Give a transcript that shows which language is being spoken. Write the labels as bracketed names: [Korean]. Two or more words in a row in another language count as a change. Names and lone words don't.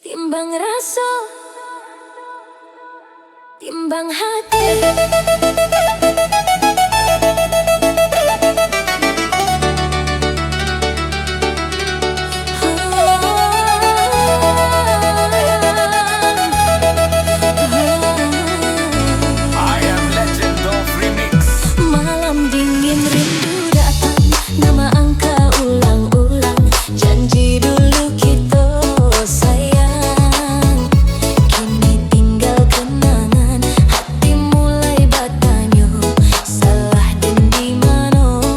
[Malay] Timbang rasa, timbang hati. [English] I am legend of remix. [Malay] Malam dingin rindu datang, nama angka ulang-ulang. Janji dulu kita sayang, kini tinggal kenangan. Hati mulai bertanya, salah dan di mana.